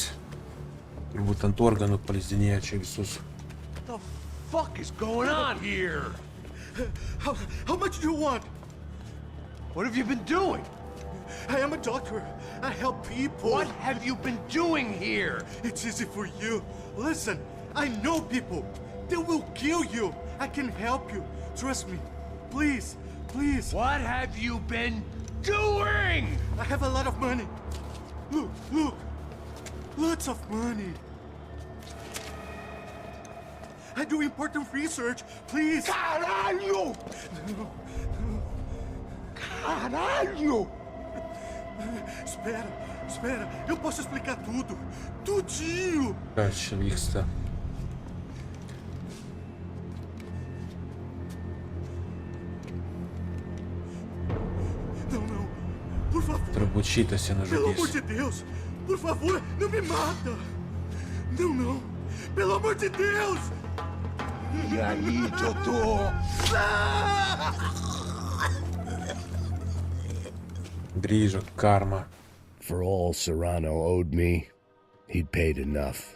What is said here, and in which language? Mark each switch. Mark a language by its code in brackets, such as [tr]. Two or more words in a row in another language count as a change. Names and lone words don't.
[lt] Turbūt ant organų paleisdinėja čia visus. [en] What the fuck is going on here? How much do you want? What have you been doing? I am a doctor. I help people. What have you been doing here? It's easy for you. Listen, I know people. They will kill you. I can help you. Trust me. Please, please. What have you been doing? I have a lot of money. Look, look. Lots of money. I do important research. Please. [pt] Caralho! Caralho! Espera. Eu posso explicar tudo. Tudinho. [lt] Kas čia vyksta? [pt] Não. Por favor. [lt] Turbūt šitas ją [pt] Pelo amor [lt] nužudys. [pt] de Deus. Por favor, não me mata. Não. Pelo amor de Deus. E aí, doutor? [lt] Grįžo karma. [en] For all Serrano owed me, he'd paid enough.